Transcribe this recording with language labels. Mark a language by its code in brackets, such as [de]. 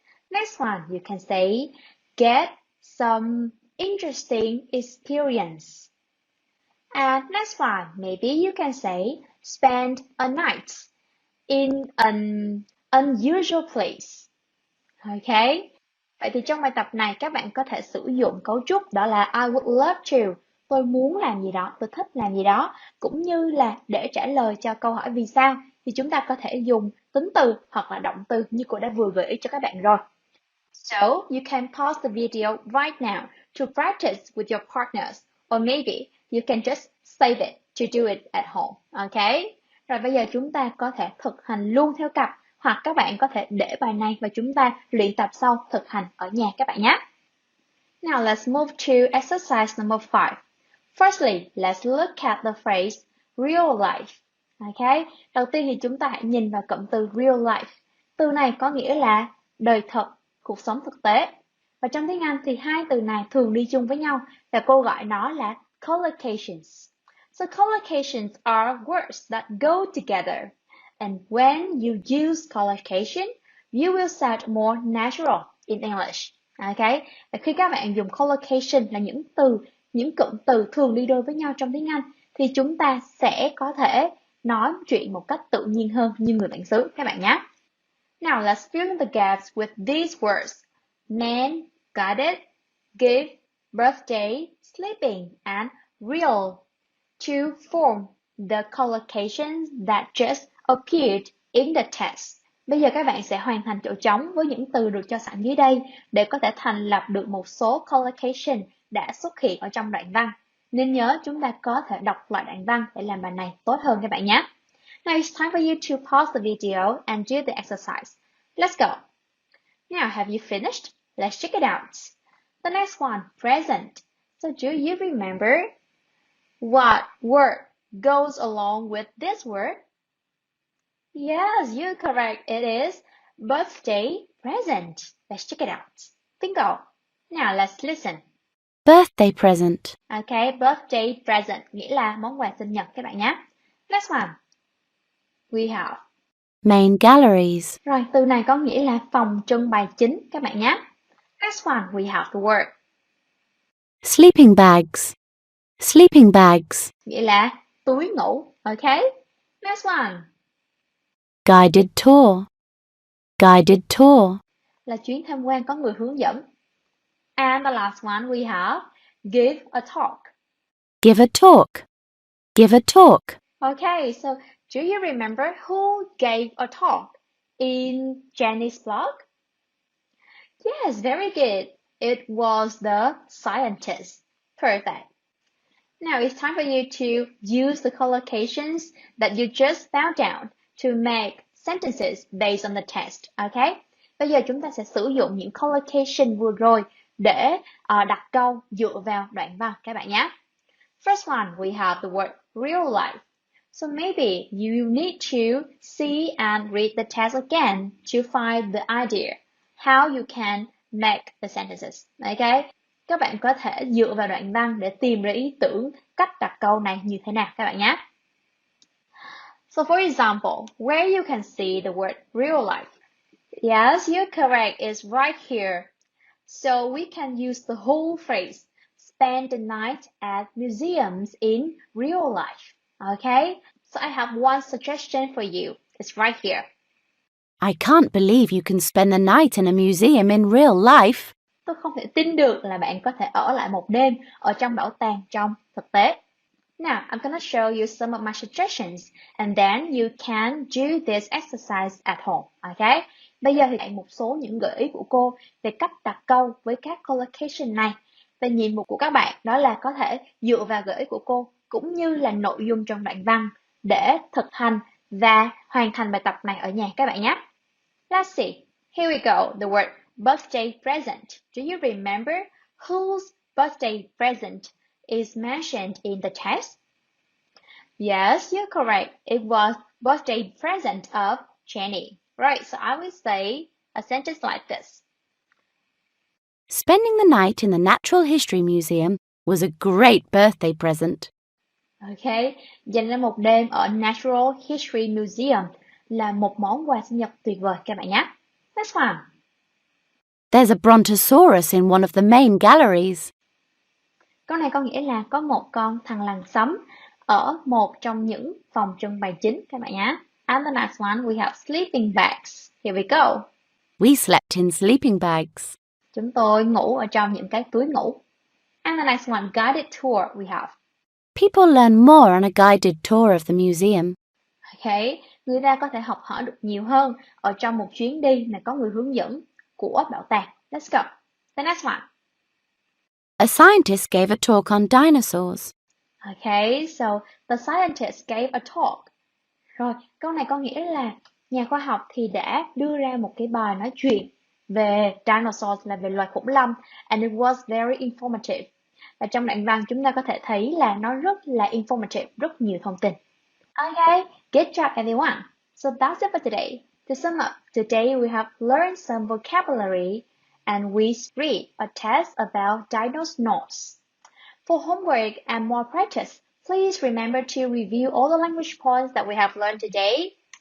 [en] Next one, you can say get some interesting experience. And next one, maybe you can say spend a night in an unusual place. Okay? [vi] Vậy thì trong bài tập này các bạn có thể sử dụng cấu trúc đó là [en] I would love to. [vi] Tôi muốn làm gì đó, tôi thích làm gì đó. Cũng như là để trả lời cho câu hỏi vì sao thì chúng ta có thể dùng tính từ hoặc là động từ như cô đã vừa gợi ý cho các bạn rồi. [en] So, you can pause the video right now to practice with your partners, or maybe you can just save it to do it at home, okay? [vi] Rồi bây giờ chúng ta có thể thực hành luôn theo cặp, hoặc các bạn có thể để bài này và chúng ta luyện tập sau thực hành ở nhà các bạn nhé. [en] Now let's move to exercise number 5. Firstly, let's look at the phrase real life. Okay? [vi] Đầu tiên thì chúng ta hãy nhìn vào cụm từ real life. Từ này có nghĩa là đời thật, cuộc sống thực tế. Và trong tiếng Anh thì hai từ này thường đi chung với nhau và cô gọi nó là collocations. [en] So collocations are words that go together. And when you use collocation, you will sound more natural in English. Okay? [vi] Và khi các bạn dùng collocation là những cụm từ thường đi đôi với nhau trong tiếng Anh thì chúng ta sẽ có thể nói chuyện một cách tự nhiên hơn như người bản xứ các bạn nhé. [en] Now let's fill in the gaps with these words. Man, got it, give, birthday, sleeping, and real to form the collocations that just appeared in the text. [vi] Bây giờ các bạn sẽ hoàn thành chỗ trống với những từ được cho sẵn dưới đây để có thể thành lập được một số collocation đã xuất hiện ở trong đoạn văn. Nên nhớ chúng ta có thể đọc lại đoạn văn để làm bài này tốt hơn các bạn nhé. [en] Now it's time for you to pause the video and do the exercise. Let's go. Now have you finished? Let's check it out. The next one, present. So do you remember what word goes along with this word? Yes, you're correct. It is birthday present. Let's check it out. Bingo. Now let's listen. Birthday present. [vi] Okay, birthday present nghĩa là món quà sinh nhật các bạn nhé. [en] Next one. We have. Main galleries. [vi] Rồi, từ này có nghĩa là phòng trưng bày chính các bạn nhé. [en] Next one, we have the word. Sleeping bags. Sleeping bags. [vi] Nghĩa là túi ngủ. [en] Okay? Next one. Guided tour. Guided tour. [vi] Là chuyến tham quan có người hướng dẫn. [en] And the last one we have give a talk. Give a talk. Give a talk. Okay, so do you remember who gave a talk in Jenny's blog? Yes, very good. It was the scientist. Perfect. Now it's time for you to use the collocations that you just found out to make sentences based on the text. Okay? [vi] Bây giờ chúng ta sẽ sử dụng những collocation vừa rồi để đặt câu dựa vào đoạn văn các bạn nhé. [en] First one, we have the word real life. So maybe you need to see and read the text again to find the idea, how you can make the sentences. Okay? [vi] Các bạn có thể dựa vào đoạn văn để tìm ra ý tưởng cách đặt câu này như thế nào các bạn nhé. [en] So for example, where you can see the word real life. Yes, you're correct. It's right here. So we can use the whole phrase. spend the night at museums in real life. Okay, so I have one suggestion for you. It's right here. I can't believe you can spend the night in a museum in real life. [vi] Tôi không thể tin được là bạn có thể ở lại một đêm ở trong bảo tàng trong thực tế. [en] Now, I'm gonna show you some of my suggestions and then you can do this exercise at home, okay? [vi] Bây giờ thì một số những gợi ý của cô về cách đặt câu với các collocation này. Và nhiệm vụ của các bạn đó là có thể dựa vào gợi ý của cô cũng như là nội dung trong đoạn văn để thực hành và hoàn thành bài tập này ở nhà các bạn nhé. [en] Let's see. Here we go. The word birthday present. Do you remember whose birthday present is mentioned in the text? Yes, you're correct. It was birthday present of Jenny. Right, so I will say a sentence like this. Spending the night in the Natural History Museum was a great birthday present. [vi] Okay, dành ra một đêm ở Natural History Museum là một món quà sinh nhật tuyệt vời các bạn nhé. [en] Next one. There's a brontosaurus in one of the main galleries. [vi] Câu này có nghĩa là có một con thằn lằn sấm ở một trong những phòng trưng bày chính các bạn nhé. [en] And the next one we have sleeping bags. Here we go. We slept in sleeping bags. [vi] Chúng tôi ngủ ở trong những cái túi ngủ. [en] And the next one, guided tour we have. People learn more on a guided tour of the museum. [vi] Okay, người ta có thể học hỏi được nhiều hơn ở trong một chuyến đi mà có người hướng dẫn của bảo tàng. [en] Let's go. The next one. A scientist gave a talk on dinosaurs. Okay, so the scientist gave a talk. [vi] Rồi, câu này có nghĩa là nhà khoa học thì đã đưa ra một cái bài nói chuyện về dinosaurs là về loài khủng long [en] and it was very informative. [vi] Và trong đoạn văn chúng ta có thể thấy là nó rất là informative, rất nhiều thông tin. [en] Okay, good job everyone. So that's it for today. To sum up, today we have learned some vocabulary and we read a test about dinosaurs. For homework and more practice, please remember to review all the language points that we have learned today.